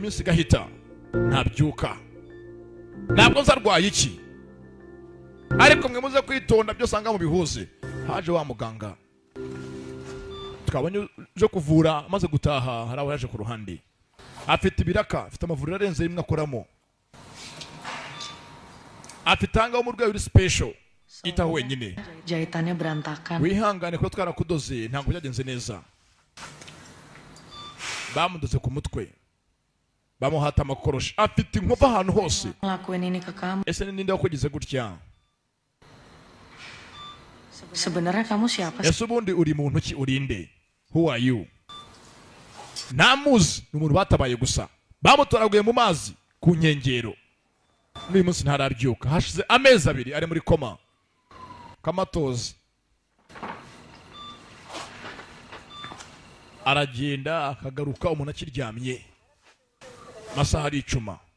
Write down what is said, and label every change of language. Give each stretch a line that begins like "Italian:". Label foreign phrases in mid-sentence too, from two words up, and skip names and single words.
Kinyarwanda: minsi gahita ntabyuka ntabwo nzarwaye iki ariko mwe muze kwitonda byo sanga mu bihuze haje wa muganga twabonye je kuvura amaze gutaha haraho yaje ku ruhande afite ibiraka afite amavuriro arenze rimwe akoramo afitanga umurwayi uri special itaho wenyine
Indonesian: jahitannya berantakan
Kinyarwanda: wihangane ko twarakudoze ntabwo byagenze neza bamudoze ku mutwe bamuhata amakoroshi afite inkovu ahantu hose.
Indonesian: Ngelakuin ini ke kamu.
Kinyarwanda: Ese ninde wakugize gutya?
Indonesian: Sebenarnya kamu siapa sih?
Kinyarwanda: Ese ubundi uri muntu ki, urinde?
English: Who are you?
Kinyarwanda: Namuzi n'umuntu batabaye gusa bamutoraguye mu mazi ku nkengero. N'uyu munsi ntararyuka, hashize amezi 2 ari muri koma kamatozi. Aragenda akagaruka umuntu akiryamye masaha ari 10.